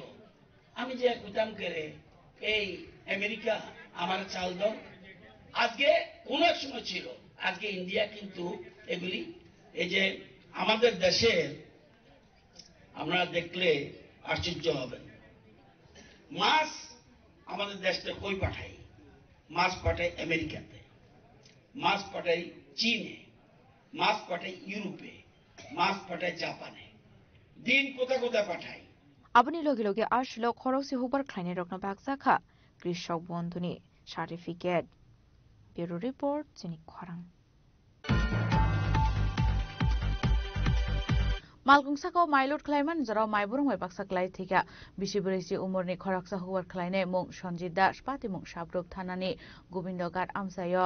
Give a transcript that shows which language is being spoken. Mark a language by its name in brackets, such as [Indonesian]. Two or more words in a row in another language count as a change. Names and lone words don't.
[Bangla] আমি যে কইতাম করে এই আমেরিকা আমার চাল দাও, আজকে কোন এক সময় ছিল, আজকে ইন্ডিয়া কিন্তু এগুলি এই যে আমাদের দেশের আমরা দেখলে আশ্চর্য হবেন, মাছ আমাদের দেশটা কই পাঠাই, মাছ পাঠাই আমেরিকাতে, মাছ পাঠাই চীনে, মাছ পাঠাই ইউরোপে, মাছ পাঠাই জাপানে, দিন কোথায় কোথায় পাঠাই। [Kok Borok] Abani logi logi ashlo khorosi hubar khlaine rokna baksakha krishok bondhuni certificate. [English] Bureau report [Kok Borok] Chinik Khwarang. Malkungsako mailot khlaiman jara maiburung mai baksaklai thika bisibrisi umurni khoraksa hubar khlaine mung Sanjit Das pati mung Sabrok thanani Govindogar amsayo.